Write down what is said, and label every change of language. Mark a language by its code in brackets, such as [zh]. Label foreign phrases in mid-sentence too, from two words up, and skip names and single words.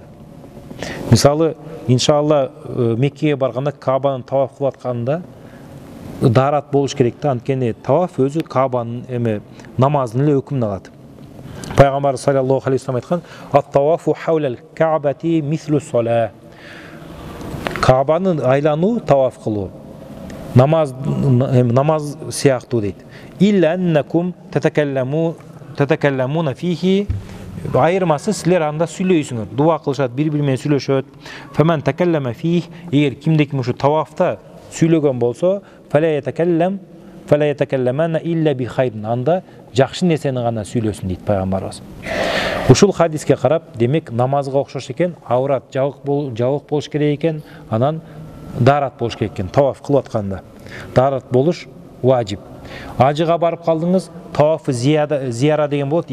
[ky] Мисалы, иншалла Меккеге барганда Каабаны таваф кылып атканда дарат болуш керек да, анткени таваф өзү Каабанын намаздын эле өкүмүн алат. Пайгамбар саллаллаху алейхи вассалам айткан: [ar] "الطواف حول الكعبة مثل الصلاة". [ky] Каабаны айлануу, таваф кылуу намаз сыяктуу дейт. [ar] إلا أنكم تتكلمون فيه, [ky] айырмасы силер анда сүйлөйсүңөр, дуа кылышат, бири-бири менен сүйлөшөт. [ar] فمن تكلم فيه, [ky] эгер кимде-ким ушу тавафта сүйлөгөн болсо, [ar] فلا يتكلمن إلا بخير, [ky] анда жакшы нерсени гана сүйлөсүн дейт пайгамбарыбыз. Ушул хадиске карап, демек намазга окшош экен, аурат жабык болуш керек экен, анан дарат болуш керек экен. Таваф кылып атканда дарат болуш важип. Ажыга барып калдыңыз, тавафы зияра деген болот.